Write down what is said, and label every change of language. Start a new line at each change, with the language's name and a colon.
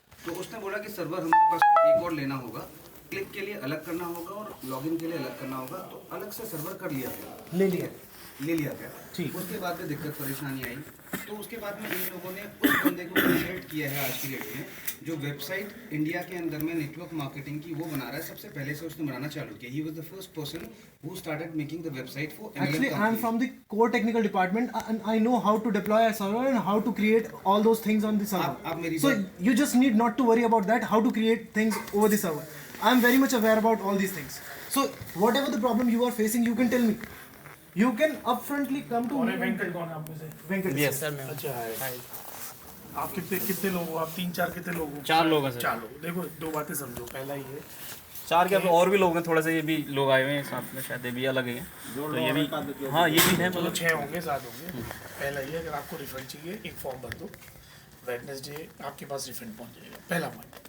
Hindi: तो उसने बोला कि सर्वर हमारे पास एक और लेना होगा, क्लिक के लिए अलग करना होगा और लॉगिन के लिए अलग करना होगा, तो अलग से सर्वर कर लिया गया, ले लिया गया। ठीक, उसके बाद में दिक्कत परेशानी आई, तो उसके बाद में इन लोगों ने उस बंदे को कंसल्ट किया है आज की डेट में, जो वेबसाइट इंडिया के अंदर में नेटवर्क मार्केटिंग की वो बना रहा है, सबसे पहले से उसने बनाना चालू किया।
English: He was the first person who started making the website for Actually, I am from the core technical department and I know how to deploy a server and how to create all those things on the server.
Hindi: आप मेरी
English: So you just need not to worry about that, how to create things over the server. I am very much aware about all these things. So whatever the problem you are facing, you can tell me. You can upfrontly come to me.
Hindi: Venkat कौन है आप में से? Venkat. Yes sir, मैं अच्छा है। आप कितने लोग हो? आप 3-4 कितने लोग हो? 4 लोग हैं सर। 4 लोग। देखो 2 बातें समझो। पहला ये 4 के और भी लोग हैं, थोड़ा सा ये भी लोग आए हुए हैं साथ में, शायद ये भी अलग हैं, तो ये भी, हाँ ये भी है, चलो 6 होंगे, 7 होंगे। पहला ये, अगर आपको रिफंड चाहिए एक फॉर्म भर दो, वेडनेसडे आपके पास रिफंड पहुंच जाएगा, पहला पॉइंट।